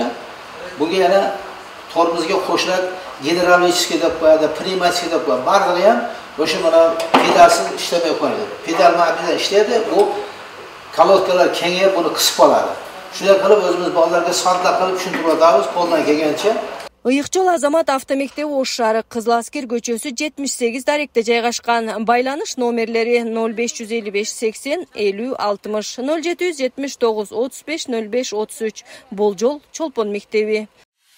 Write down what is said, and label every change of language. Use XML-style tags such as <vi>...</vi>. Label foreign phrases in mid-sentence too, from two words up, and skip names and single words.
<uz>Bunga yana tormozga qo'shilib gidravlический deb qo'yadi, pnevmatik deb qo'yadi. Barlig'i ham o'sha mana pedalsiz ishlamay qo'yadi. Pedal ma'nida ishlaydi, bu kalotkalar kengayib buni qisib qoladi. Shunday qilib o'zimiz bolalarga sodda qilib tushuntirib o'tamiz qo'ldan kelgancha.</uz> <ky>Yiqchol Azamat avtomектеби Ош шаары Кызыл Аскер көчөсү 78 даректе жайгашкан. Байланыш номерлери 0555 80 50 60 0779 35 05 33. Бул жол Чолпон мектеби.</ky>